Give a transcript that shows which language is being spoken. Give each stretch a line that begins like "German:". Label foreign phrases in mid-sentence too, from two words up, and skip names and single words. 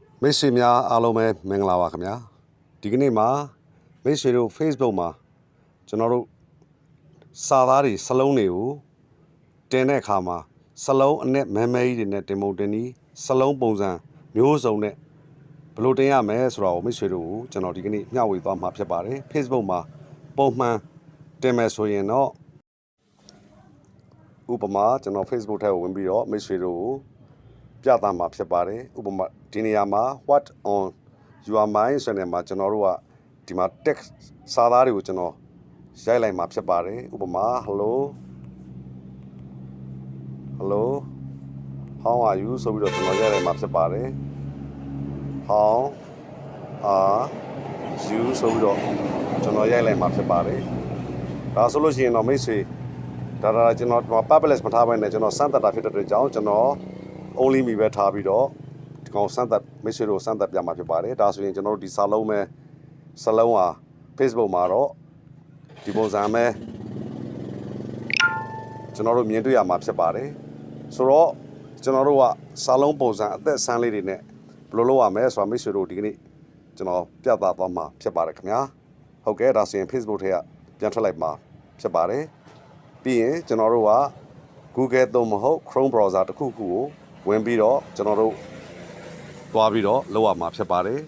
Burmese: မိတ်ဆွေများအားလုံးပဲမင်္ဂလာပါခင်ဗျာဒီကနေ့မှာမိတ်ဆွေတို့ Facebook မှာကျွန်တော်တို့စာသားတွေစလုံးတွေကိုတင်တဲ့အခါမှာစလုံးအနဲ့မဲမဲကြီးတွေနဲ့တင်ပုံတင်ပြီးစလုံးပုံစံမျိုးစုံနဲ့ဘယ်လိုတင်ရမလဲဆိုတော့မိတ်ဆွေတို့ကိုကျွန်တော်ဒီကနေ့မျှဝေသွားမှာဖြစ်ပါတယ် Facebook မှာပုံမှန်တင်မယ်ဆိုရင်တော့ ဥပမာကျွန်တော် Facebook ထဲကိုဝင်ပြီးတော့မိတ်ဆွေတို့ကိုပြသမှာဖြစ်ပါတယ်ဥပမာဒီနေရာမှာ
English: what on your mind
Burmese: ဆိုတဲ့မှာကျွန်တော်တို့ကဒီမှာ text စာသားတွေကိုကျွန်တော်ရိုက်လိုက်မှာဖြစ်ပါတယ်ဥပမာ hello
English: how are you
Burmese: ဆိုပြီးတော့ကျွန်တော်ရိုက်လိုက်မှာဖြစ်ပါတယ်
English: how are you
Burmese: ဆိုပြီးတော့ကျွန်တော်ရိုက်လိုက်မှာဖြစ်ပါတယ်ဒါဆိုလို့ရှိရင်တော့မိတ်ဆွေဒါကျွန်တော် publish မထားဘဲနဲ့ကျွန်တော်စမ်းသပ်တာဖြစ်တဲ့အတွက်ကြောင့်ကျွန်တော်
English: only me
Burmese: ပဲထားပြီးတော့ဒီကောင်စမ်းသပ်မိတ်ဆွေတို့စမ်းသပ်ပြမှာဖြစ်ပါတယ်ဒါဆိုရင်ကျွန်တော်တို့ဒီစာလုံးပဲစလုံးဟာ Facebook မှာတော့ဒီပုံစံပဲ ကျွန်တော်တို့မြင်တွေ့ရမှာဖြစ်ပါတယ်ဆိုတော့ကျွန်တော်တို့ကစာလုံးပုံစံအသက်ဆန်းလေးတွေနဲ့ဘယ်လိုလုပ်ရမလဲဆိုတာမိတ်ဆွေတို့ဒီကနေ့ကျွန်တော်ပြသသွားမှာဖြစ်ပါတယ်ခင်ဗျာဟုတ်ကဲ့ဒါဆိုရင် Facebook ထဲကပြန်ထွက်လိုက်မှာဖြစ်ပါတယ်ပြီးရင်ကျွန်တော်တို့က Google သို့မဟုတ်
English: Chrome browser
Burmese: တစ်ခုခုကိုဝင်ပြီးတော့ကျွန်တော်တို့သွားပြီးတော့လုပ်ရမှာဖြစ်ပါတယ်